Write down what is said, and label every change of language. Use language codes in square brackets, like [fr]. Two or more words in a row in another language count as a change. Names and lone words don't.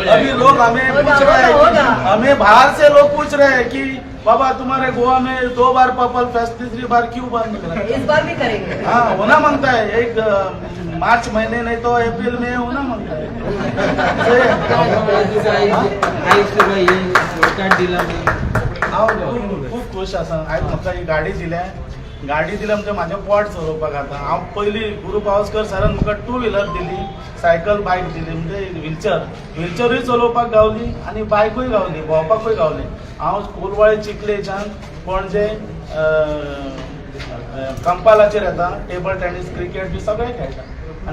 [hi] अभी लोग हमें पूछ रहे हैं, हमें बाहर से लोग पूछ रहे हैं कि बाबा तुम्हारे गोवा में 2 बार पर्पल फेस्ट, 3री बार क्यों बंद कर, इस बार भी करेंगे। हाँ होना मांगता है, एक मार्च महीने नहीं तो अप्रैल में होना मांगता है। [kok] खूप खुश आसा आज म्हाका ही गाडी दिल्या म्हणजे माझे पोट चलोवपाक आता। हांव पयलीं गुरु पावसकर सरान म्हाका 2 व्हिलर दिली, [en] cycle bike [kok] दिली, म्हणजे व्हिलचरूय चलोवपाक गावली आणि बायकूय गावली, भोंवपाकूय गावली। हांव कोलवाळे चिखलेच्यान पणजे कंपालाचेर येता, [en] table tennis [kok] क्रिकेट बी सगळें खेळटा।